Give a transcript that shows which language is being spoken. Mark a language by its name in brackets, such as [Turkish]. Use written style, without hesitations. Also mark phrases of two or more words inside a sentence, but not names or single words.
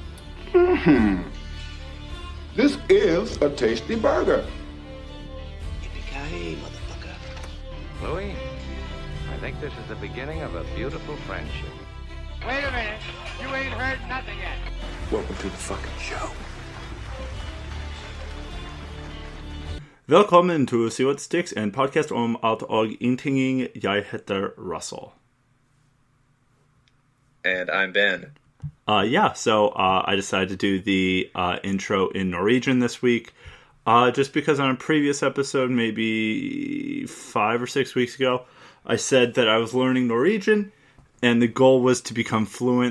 [English] This is a tasty burger. Yippee-ki-yay, motherfucker. Louis, I think this is the beginning of a beautiful friendship. Wait a minute. You ain't heard nothing yet. Welcome to the fucking show. [Norwegian] Velkommen til Se What Sticks, en podcast om alt og ingenting. Jeg heter Russell. [English] And I'm Ben. So I decided to do the intro in Norwegian this week. Just because on a previous episode, maybe 5 or 6 weeks ago, I said that I was learning Norwegian, and the goal was to become fluent.